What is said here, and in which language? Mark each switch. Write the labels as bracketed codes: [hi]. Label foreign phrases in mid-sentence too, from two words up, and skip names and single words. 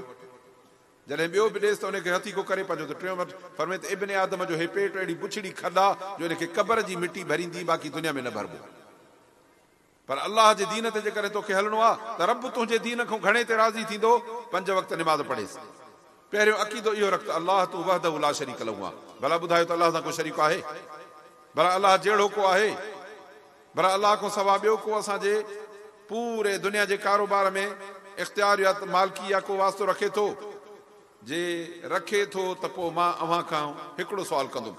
[sd] जॾहिं ॿियो बि ॾेसि त उनखे हथीको करे पंहिंजो त टियों वटि। फरमाए त [ar] ابن آدم [sd] जो हे पेट अहिड़ी बुछड़ी खॾा जो इनखे क़बर जी मिटी भरींदी, बाक़ी दुनिया में न भरबो। पर अल्लाह जे दीन ते जेकॾहिं तोखे हलणो आहे त रब तुंहिंजे दीन खां घणे ते राज़ी थींदो 5 वक़्त निमाज़ पढ़ेसि। पहिरियों अक़ीदो इहो रख त अल्लाह तू [ar] وحده لا شريك له [sd] आहे। भला ॿुधायो त अल्लाह सां को शरीक आहे? भला अल्लाह जहिड़ो को आहे? भला अल्लाह खां सवा ॿियो को असांजे पूरे दुनिया जे कारोबार में इख़्तियारियत मालकिया को वास्तो रखे थो? जे रखे थो त पोइ मां अव्हां खां हिकिड़ो सुवाल कंदुमि।